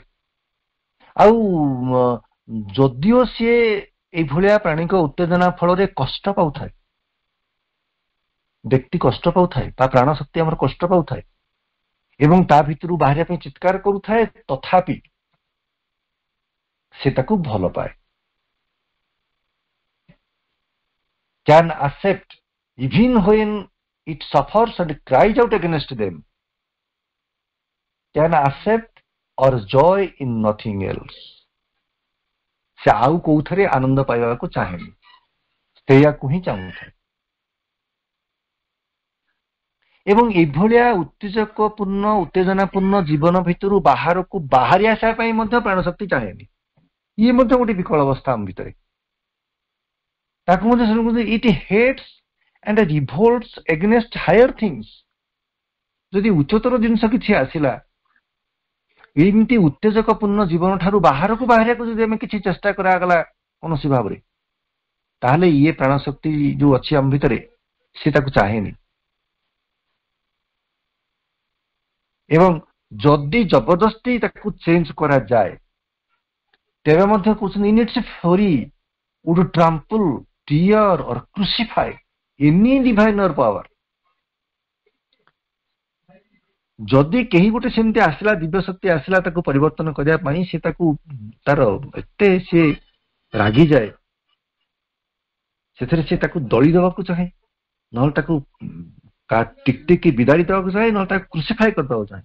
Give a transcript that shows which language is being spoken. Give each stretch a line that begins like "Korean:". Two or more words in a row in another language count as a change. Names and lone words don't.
Odia: ଆଉ ଯଦିଓ ସିଏ ଏଇଭଳିଆ ପ୍ରାଣୀଙ୍କ ଉତ୍ତେଜନା ଫଳରେ କଷ୍ଟ ପାଉଥାଏ, ବ୍ୟକ୍ତି କଷ୍ଟ ପାଉଥାଏ, ତା ପ୍ରାଣ ଶକ୍ତି ଆମର କଷ୍ଟ ପାଉଥାଏ ଏବଂ ତା ଭିତରୁ ବାହାରିବା ପାଇଁ ଚିତ୍କାର କରୁଥାଏ, ତଥାପି ସେ ତାକୁ ଭଲ ପାଏ।
English: can accept even when it suffers and cries out against them, can accept or joy in nothing else।
Odia: ସେ ଆଉ କୋଉଥିରେ ଆନନ୍ଦ ପାଇବାକୁ ଚାହେଁନି, ସେଇଆକୁ ହିଁ ଚାହୁଁଥାଏ। ଏବଂ ଏଭଳିଆ ଉତ୍ତେଜନାପୂର୍ଣ୍ଣ ଜୀବନ ଭିତରୁ ବାହାରକୁ ବାହାରି ଆସିବା ପାଇଁ ମଧ୍ୟ ପ୍ରାଣଶକ୍ତି ଚାହେଁନି। ଇଏ ମଧ୍ୟ ଗୋଟେ ବିକଳ ଅବସ୍ଥା ଆମ ଭିତରେ। ତାକୁ ମଧ୍ୟ ସେ
English: it hates and revolts against higher things.
Odia: ଯଦି ଉଚ୍ଚତର ଜିନିଷ କିଛି ଆସିଲା, ଏମିତି ଉତ୍ତେଜକପୂର୍ଣ୍ଣ ଜୀବନ ଠାରୁ ବାହାରକୁ ବାହାରିବାକୁ ଯଦି ଆମେ କିଛି ଚେଷ୍ଟା କରାଗଲା କୌଣସି ଭାବରେ, ତାହେଲେ ଇଏ ପ୍ରାଣଶକ୍ତି ଯୋଉ ଅଛି ଆମ ଭିତରେ, ସେ ତାକୁ ଚାହେଁନି। ଏବଂ ଯଦି ଜବରଦସ୍ତି ତାକୁ ଚେଞ୍ଜ କରାଯାଏ, ତେବେ ମଧ୍ୟ କହୁଛନ୍ତି
English: in its fury would trample, tear or crucify any diviner power.
Odia: ଯଦି କେହି ଗୋଟେ ସେମିତି ଆସିଲା, ଦିବ୍ୟ ଶକ୍ତି ଆସିଲା ତାକୁ ପରିବର୍ତ୍ତନ କରିବା ପାଇଁ, ସେ ତାକୁ ତାର ଏତେ ସେ ରାଗିଯାଏ, ସେଥିରେ ସେ ତାକୁ ଦଳି ଦେବାକୁ ଚାହେଁ, ନହେଲେ ତାକୁ ଟିକି ବିଦାଡ଼ି ଦେବାକୁ ଚାହେଁ, ନହେଲେ ତାକୁ କ୍ରୁସିଫାଇ କରିଦେବାକୁ ଚାହେଁ।